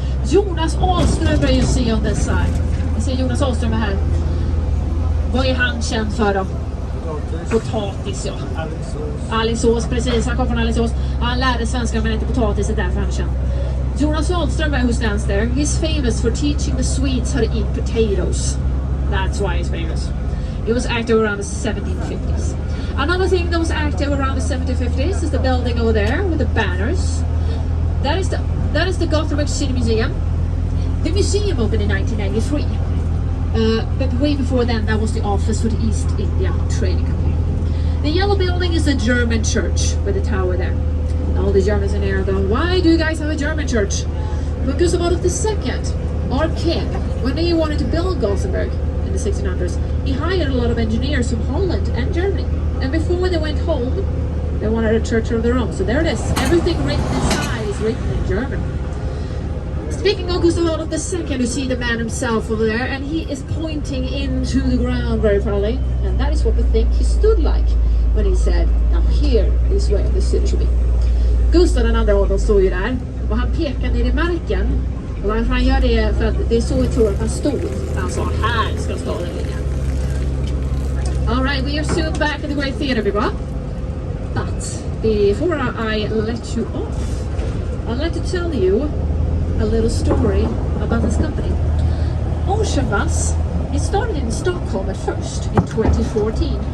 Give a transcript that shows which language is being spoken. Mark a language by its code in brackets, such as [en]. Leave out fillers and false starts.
[en] Jonas Ahlström are you see on this side. [sv] Jag ser Jonas Ahlström är här. Vad är han känd för då? Potatis, ja. Alingsås, precis. Han kom från Alingsås. Han lärde svenska men inte potatis, det är därför han är känd. [en] Jonas Ahlström, who stands there, he's famous for teaching the Swedes how to eat potatoes. That's why he's famous. He was active around the 1750s. Another thing that was active around the 1750s is the building over there with the banners. That is the Gothenburg City Museum. The museum opened in 1993. But way before then, that was the office for the East India Trading Company. The yellow building is a German church with a tower there. All the Germans in there are going, why do you guys have a German church? Because of Adolf II, our king, when he wanted to build Gothenburg in the 1600s, he hired a lot of engineers from Holland and Germany. And before they went home, they wanted a church of their own. So there it is. Everything written inside is written in German. Speaking of Gustav Adolf II, you see the man himself over there, and he is pointing into the ground very proudly. And that is what we think he stood like when he said, now here is where the city should be. [sv] Gustav den andra Adolf står ju där, och han pekar ner i marken. Och varför han gör det, för att det är så vi tror att han stod. Han sa, här ska staden ligga. [en] Alright, we are soon back at the Great Theatre, people. But before I let you off, I'd like to tell you a little story about this company. Oceanbus, it started in Stockholm at first in 2014.